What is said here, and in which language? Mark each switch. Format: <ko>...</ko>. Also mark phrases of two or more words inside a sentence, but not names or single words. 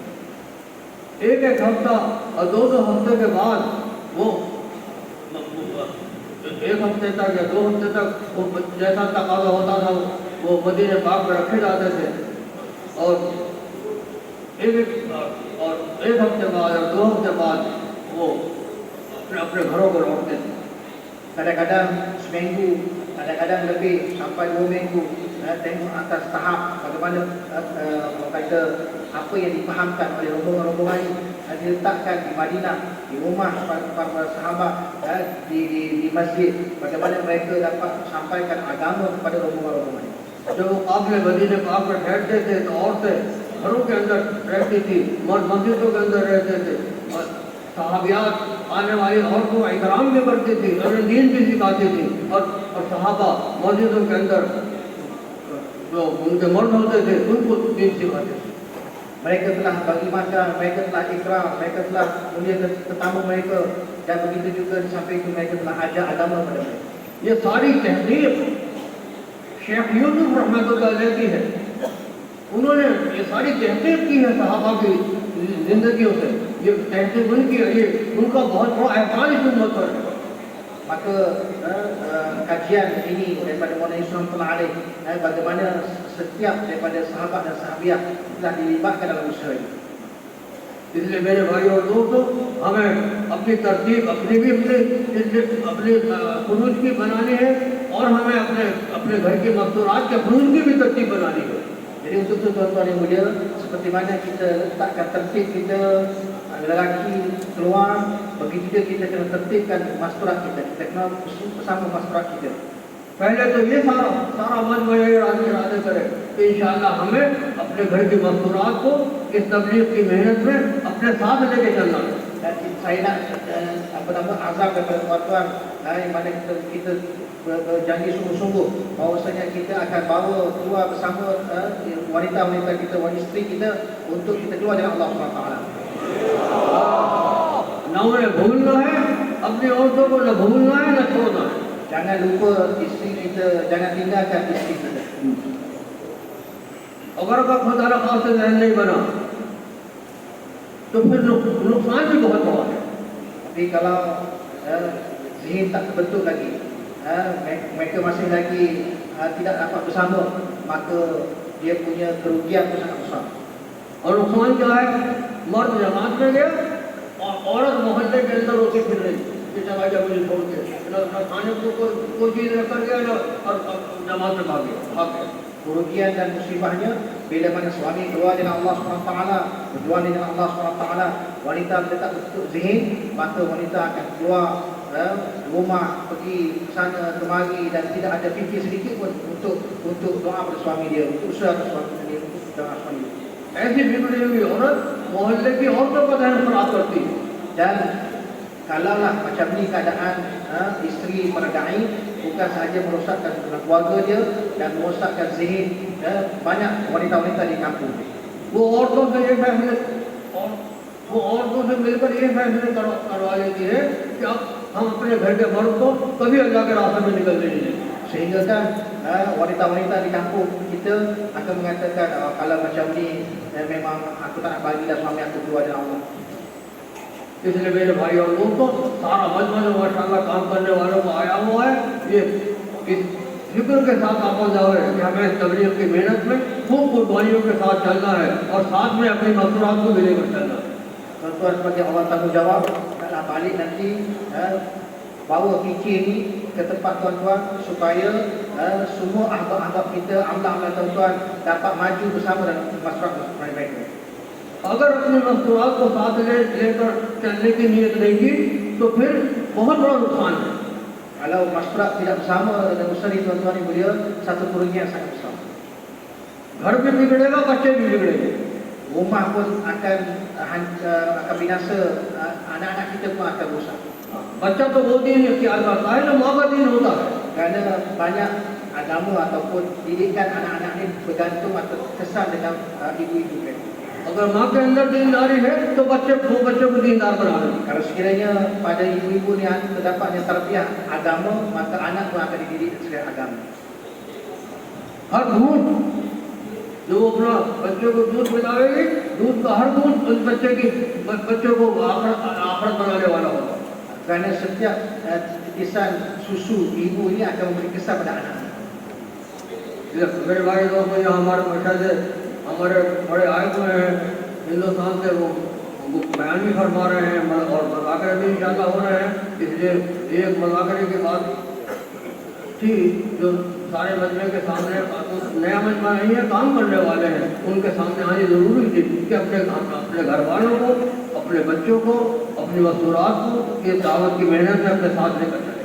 <hi>एक एक हफ्ता और दो हफ्ते के बाद वो एक हफ्ते तक या 2 हफ्ते तक वो जैसा तकाजा होता था वो मदीने पाक में रखे जाते थे और एक हफ्ते बाद और 2 हफ्ते बाद वो अपने अपने घरों को लौटते थे।</hi> <ms>Kadang-kadang seminggu, kadang-kadang lebih sampai 2 minggu, tengok atas tahap bagaimana kata apa yang difahamkan oleh rombongan-rombongan ini, diletakkan di Madinah, di rumah para sahabat, di masjid, bagaimana mereka dapat sampaikan agama kepada rombongan-rombongan ini.</ms> <hi>जब वो काफिले मदीने पाक में ठहरते थे तो औरतें घरों के अंदर रहती थी, मर्द मस्जिदों के अंदर रहते थे और सहाबियात आने वाली औरतों का इकराम भी करती थी, उन्हें दीन भी सिखाती थी और सहाबा मस्जिदों के अंदर जो उनके मर्द होते थे उनको दीन सिखाते थे।</hi> <ms>Mereka telah bagi makan, mereka telah ikram, mereka telah mulia tetamu mereka, dan begitu juga di samping itu mereka telah ajar agama kepada mereka.</ms> <hi>ये सारी तहजीब शेख यूसुफ</hi> <ar>رحمة الله عليه</ar> <hi>की है। उन्होंने ये सारी तहजीब की है सहाबा की जिंदगियों से। ये तहजीब उनकी है, ये उनका बहुत बड़ा एहसान इस उम्मत पर है।</hi> <ms>Maka kajian ini daripada Maulana Islam telah alaih, bagaimana setiap daripada sahabat dan sahabiah telah dilibatkan dalam usaha ini.</ms> <hi>इसलिए मेरे भाई और दोस्तों, हमें अपनी तरतीब अपनी खुरूज की बनानी है और हमें अपने घर की मस्तूरात के खुरूज की भी तरतीब बनानी है।</hi> <ms>Jadi untuk itu tuan-tuan yang mulia, seperti mana kita letakkan tertib kita, lelaki keluar, begitu juga kita kena tertibkan masturat kita. Kita kena bersama masturat kita.</ms> <hi>पहले तो ये सारा मन में इरादे करें कि इंशाअल्लाह हमें अपने घर की मस्तूरात को इस तबलीग की मेहनत में अपने साथ लेके चलना है।</hi> <ms>Dan saya nak azam kepada tuan-tuan, yang mana kita berjanji sungguh-sungguh bahawasanya kita akan bawa keluar bersama wanita-wanita kita, wanita isteri kita untuk kita keluar dengan Allah SWT.</ms> <hi>ना उन्हें भूलना है, अपनी औरतों को न भूलना है न छोड़ना है।</hi> <ms>Jangan lupa isteri kita, jangan tinggalkan isteri kita.</ms> <hi>अगर का खुदा न खासा ज़हन नहीं बना तो फिर नुकसान भी बहुत बड़ा है।</hi> <ms>Tapi kalau zihin tak terbentuk lagi, mereka masih lagi tidak dapat bersama, maka dia punya kerugian itu sangat besar.</ms> <hi>और नुकसान क्या है? मर्द जमात में गया और औरत मोहल्ले के अंदर होके फिर रही कि चला गया मुझे छोड़ के, न खाने को कोई चीज़ रखकर गया न और जमात में भाग गया।</hi> <ms>Kerugian dan musibahnya bila mana suami keluar dengan Allah SWT, berjuang dengan Allah SWT, wanita bila tak terbentuk zihin, maka wanita akan keluar rumah, pergi ke sana kemari dan tidak ada fikir sedikit pun untuk doa pada suami dia, untuk usaha pada suami dia, untuk doa suami dia.</ms> <hi>ऐसी बिगड़ी हुई औरत मोहल्ले की औरतों का ध्यान खराब करती है।</hi> <ms>Dan kalaulah macam ni keadaan isteri para da'i, bukan sahaja merosakkan keluarga dia dan merosakkan zihin banyak wanita-wanita di kampung.</ms> <hi>वो औरतों से मिलकर ये फैसले करवा लेती है कि अब हम अपने घर के मर्द को कभी अल्लाह के रास्ते में निकलने नहीं देंगे।</hi> <ms>Sehingga kan wanita-wanita di kampung kita akan mengatakan, kalau macam ni memang aku tak nak bagilah suami aku keluar dengan Allah.</ms> <hi>इसलिए मेरे भाई और दोस्तों, सारा मजमा जो माशाअल्लाह काम करने वालों को आया हुआ है, ये इस फिक्र के साथ आपस जाओ है कि हमें तबलीग की मेहनत में खूब कुर्बानियों के साथ चलना है और साथ में अपनी मस्तूरात को भी लेकर चलना है।</hi> <ms>Tuan-tuan sebagai Allah tanggungjawab, naklah balik nanti bawa fikir ni ke tempat tuan-tuan supaya semua ahbab-ahbab kita, amlah-amlah tuan-tuan dapat maju bersama dalam masyarakat mereka.</ms> <hi>अगर अपनी मस्तूरात को साथ लेकर चलने की नीयत नहीं की तो फिर बहुत बड़ा नुकसान है।</hi> <ms>Kalau masyarakat tidak bersama dengan usaha ini tuan-tuan yang mulia, satu kerugian yang sangat besar.</ms> <hi>घर भी बिगड़ेगा, बच्चे भी बिगड़ेंगे।</hi> <ms>Rumah pun akan binasa, anak-anak kita pun akan rosak.</ms> <hi>बच्चा तो वो दीन इख्तियार करता है जो माँ का दीन होता है।</hi> <ms>Kerana banyak agama ataupun didikan anak-anak ini bergantung atau kesan dengan ibu-ibu mereka.</ms> <hi>अगर माँ के अंदर दीनदारी है तो बच्चे को दीनदार बना देंगे।</hi> <ms>Kalau sekiranya pada ibu-ibu ni terdapatnya tarbiyah agama, maka anak pun akan dididik secara agama.</ms> <hi>हर दूध जो अपना बच्चे को दूध पिलाएगी, दूध का हर दूध उस बच्चे को आखिरत बनाने वाला होगा।</hi> <ms>Kerana setiap titisan susu ibu ini akan memberi kesan pada anak.</ms> <hi>मेरे भाई दोस्तों, यहाँ हमारे मशहद हमारे बड़े आए हुए हैं हिंदुस्तान से, वो बयान भी फरमा रहे हैं और मजाकरे भी इंशाल्लाह हो रहे हैं। इसलिए एक मजाकरे की बात थी जो सारे मजमे के सामने, नया मजमा नहीं है, काम करने वाले हैं, उनके सामने आनी जरूरी थी कि अपने घर वालों को, अपने बच्चों को, अपनी मस्तूरात को ये दावत की मेहनत में अपने साथ लेकर चले।</hi>